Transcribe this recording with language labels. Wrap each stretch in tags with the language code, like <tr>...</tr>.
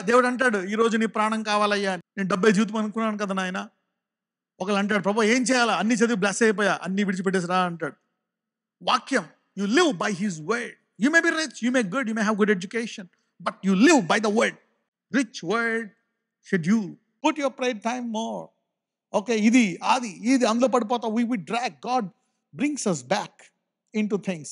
<te>దేవుడు అంటాడు, ఈరోజు నీ ప్రాణం కావాలయ్యా, నేను డబ్బే జీవితం అనుకున్నాను కదా నాయన. ఒకళ్ళు అంటాడు, ప్రభు ఏం చేయాలా? అన్ని చదివి బ్లెస్ అయిపోయా, అన్ని విడిచిపెట్టేసిరా అంటాడు.</te> <en>వాక్యం, you live by his word. You may be rich, you may good, you may have good education, but you live by the word. Rich word schedule. Put your prayer time more. Okay,</en> <te>ఇది అందులో పడిపోతా.</te> <en>we drag. God brings us back into things.</en>